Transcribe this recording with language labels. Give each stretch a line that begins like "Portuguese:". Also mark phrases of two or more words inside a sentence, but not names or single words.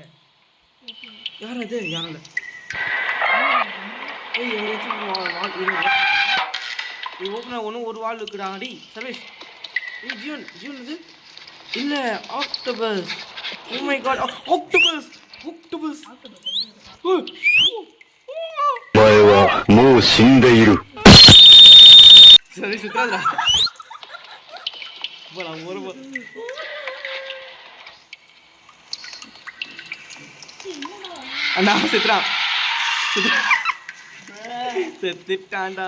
Tamil: யார் அது? யாரல? எங்கேயாச்சும் வால் இருக்கு. ஓப்பனா ஒரு வால் இருக்குடா. அடி சர்வீஸ். ஜியூன் இது இல்ல ஆக்டோபஸ்.
English: Oh my god octopus.
Japanese: お前はもう死んでいる。
Tamil: சர்வீஸ் சுத்தாதடா. போடா ஒரு அண்ணா செத்துட்டான்டா.